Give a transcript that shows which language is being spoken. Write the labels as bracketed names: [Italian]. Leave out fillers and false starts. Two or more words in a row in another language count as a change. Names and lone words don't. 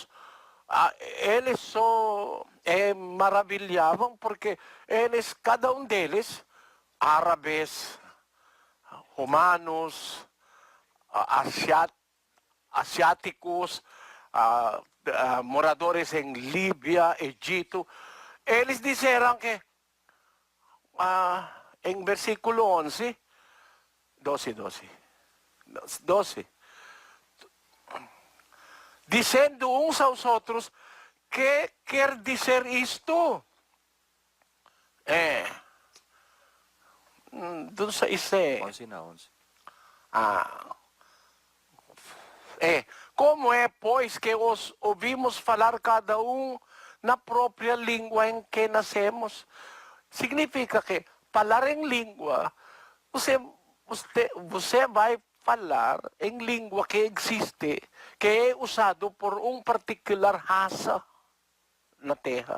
[Portuguese] Eles só maravilhavam porque eles, cada um deles, árabes, romanos, asiáticos, moradores em Líbia, Egito, eles disseram que, em versículo 11, 12, dizendo uns aos outros, que quer dizer isto? [Filipino] Doon sa isa 11 na 11. [Portuguese] Como é, pois, que os ouvimos falar cada um na própria língua em que nascemos? Significa que falar em língua, você vai falar em língua que existe, que é usado por particular raça na terra.